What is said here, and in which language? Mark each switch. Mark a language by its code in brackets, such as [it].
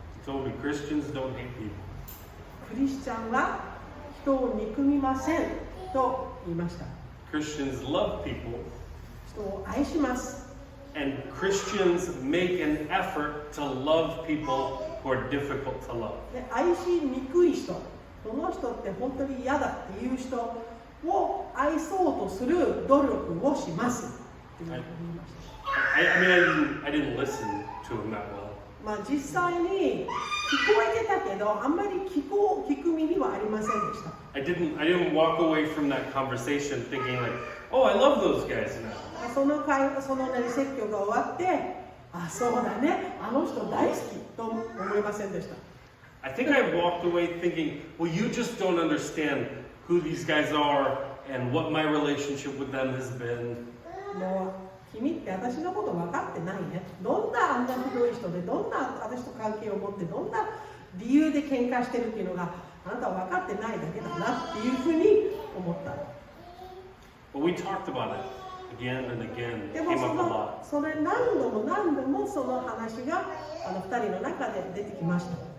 [en] He told me Christians don't hate people. [ja] クリスチャンは人を憎みませんと言いました。 [en] Christians love people, [ja] 人を愛します。 [en] and Christians make an effort to love people who are difficult to love. [ja] で愛しにくい人、その人って本当に嫌だっていう人を愛そうとする努力をしますっていうふうに言いました。 [en] I didn't listen to him that well. [ja] 実際に聞こえてたけど、あんまり聞く耳はありませんでした。 [en] I didn't walk away from that conversation thinking like, oh, I love those guys now. [ja] その説教が終わって、そうだね、あの人大好きと思いませんでした。 [en] I think I walked away thinking, well, you just don't understand who these guys are and what my relationship with them has been. [ja] もう君って私のこと分かってないね。どんなあんなひどい人で、どんな私と関係を持って、どんな理由で喧嘩してるっていうのがあなたは分かってないだけだなっていうふうに思った。 [en] But we talked about it again and again. It [ja] でも [en] came up a lot. [ja] それ何度もその話が2人の中で出てきました。